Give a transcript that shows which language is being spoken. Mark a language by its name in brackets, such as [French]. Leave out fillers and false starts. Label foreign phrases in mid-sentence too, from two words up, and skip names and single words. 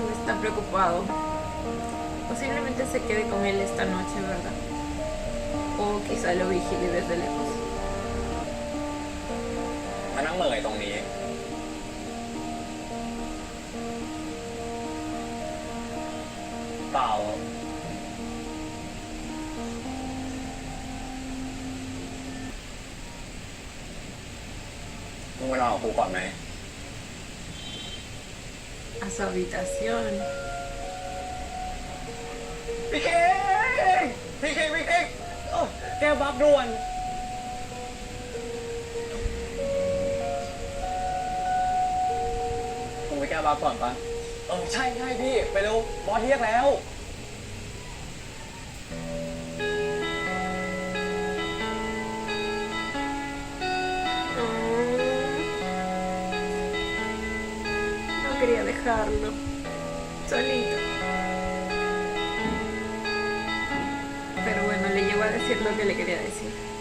[Spanish] está preocupado. Posiblemente se quede con él esta noche, ¿verdad? O quizá lo vigile desde lejos. [Thai] มานั่งเหม่อตรงนี้เปล่ามึงไปนอนกับกูก่อนไหม [Spanish] A su habitación. [Thai] พี่เคงพี่เคงพี่เคงโอ้แก้วบัฟด่วนมึงไปแก้วบัฟก่อนปะใช่พี่ไปเร็วบอสเรียกแล้ว [Spanish] No quería dejarlo solito. Pero bueno, le llegó a decir lo que le quería decir.